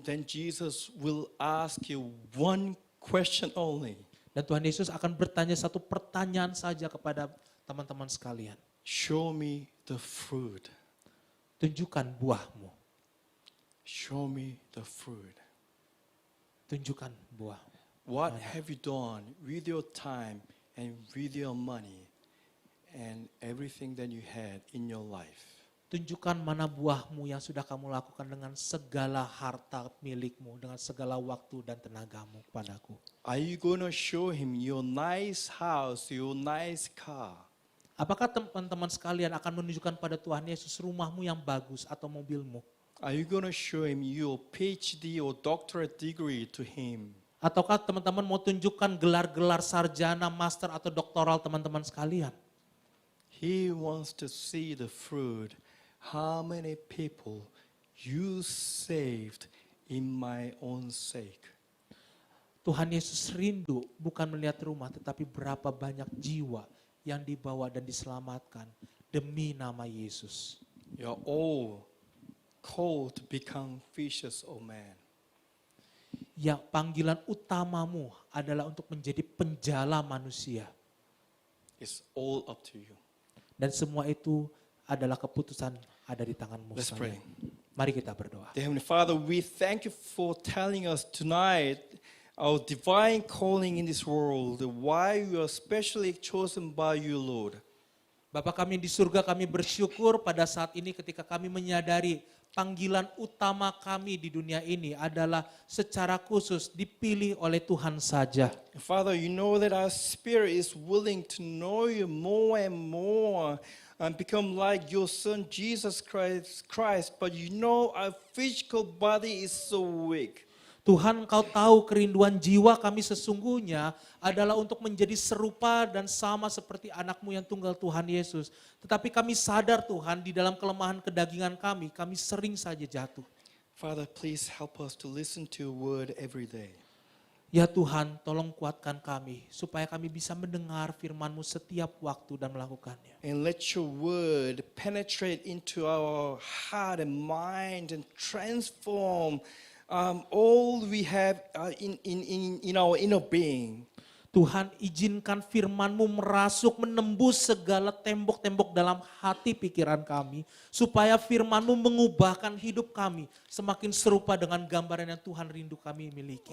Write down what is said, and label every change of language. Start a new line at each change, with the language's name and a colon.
English: Then Jesus will ask you one question only.
Indonesian: Dan Tuhan Yesus akan bertanya satu pertanyaan saja kepada teman-teman sekalian.
English: Show me the fruit.
Indonesian: Tunjukkan buahmu.
English: Show me the fruit.
Indonesian: Tunjukkan buah.
English: What have you done with your time and with your money and everything that you had in your life?
Indonesian: Tunjukkan mana buahmu yang sudah kamu lakukan dengan segala harta milikmu, dengan segala waktu dan tenagamu kepadaku.
English: Are you going to show him your nice house, your nice car?
Indonesian: Apakah teman-teman sekalian akan menunjukkan pada Tuhan Yesus rumahmu yang bagus atau mobilmu?
English: Are you going to show him your PhD or doctorate degree to him?
Indonesian: Ataukah teman-teman mau tunjukkan gelar-gelar sarjana, master atau doktoral teman-teman sekalian?
English: He wants to see the fruit. How many people you saved in my own sake?
Indonesian: Tuhan Yesus rindu bukan melihat rumah, tetapi berapa banyak jiwa yang dibawa dan diselamatkan demi nama Yesus.
English: You're all called to become fishers of men.
Indonesian: Ya, panggilan utamamu adalah untuk menjadi penjala manusia.
English: It's all up to you.
Indonesian: Dan semua itu adalah keputusan ada di tanganmu.
English: Let's pray.
Indonesian: Mari kita berdoa.
English: Dear Heavenly Father, we thank you for telling us tonight our divine calling in this world, why we are specially chosen by you, Lord.
Indonesian: Bapa kami di surga, kami bersyukur pada saat ini ketika kami menyadari panggilan utama kami di dunia ini adalah secara khusus dipilih oleh Tuhan saja.
English: Father, you know that our spirit is willing to know you more and more and become like your Son Jesus Christ, but you know our physical body is so weak.
Indonesian: Tuhan, Engkau tahu kerinduan jiwa kami sesungguhnya adalah untuk menjadi serupa dan sama seperti anak-Mu yang tunggal Tuhan Yesus. Tetapi kami sadar Tuhan, di dalam kelemahan kedagingan kami sering saja jatuh.
English: Father, please help us to listen to your word every day.
Indonesian: Ya Tuhan, tolong kuatkan kami supaya kami bisa mendengar firman-Mu setiap waktu dan melakukannya.
English: And let your word penetrate into our heart and mind and transform all we have in our inner being.
Indonesian: Tuhan, izinkan firman-Mu merasuk, menembus segala tembok-tembok dalam hati pikiran kami, supaya firman-Mu mengubahkan hidup kami semakin serupa dengan gambaran yang Tuhan rindu kami miliki.